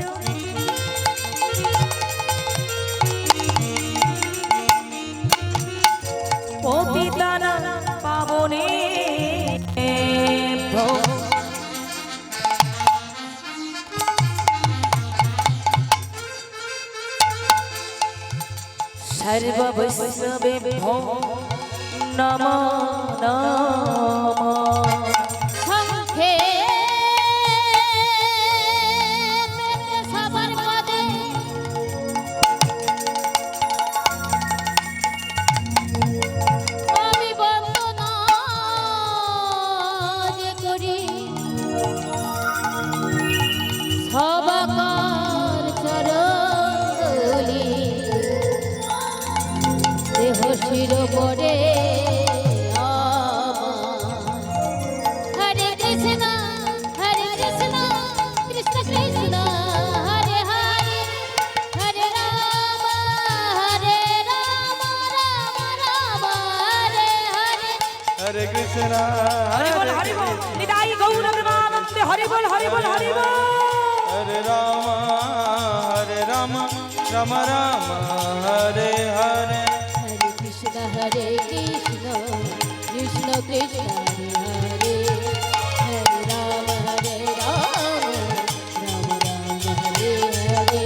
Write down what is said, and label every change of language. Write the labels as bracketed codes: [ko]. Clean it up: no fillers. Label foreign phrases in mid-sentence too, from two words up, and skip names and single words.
[sa] পতিতানাং পাবনেভ্যো সর্ববৈষ্ণবেভ্যো নমো নমঃ। [bn] সংখ্যে সবার পদে আমি বন্দনা যে করি সবাকার চরণে দেহ শির পড়ে [sa] হরে কৃষ্ণ কৃষ্ণ কৃষ্ণ হরে হরে হরে রাম রাম রাম হরে হরে। Hare Krishna, [bn] হরি বল নিতাই গৌর প্রেমানন্দে হরি বল হরি বল হরি বল। [sa] Hare Rama, Rama Rama, Hare Hare. হরে কৃষ্ণ কৃষ্ণ কৃষ্ণ কৃষ্ণ হরে হরে হরে রাম রাম রাম হরে হরে।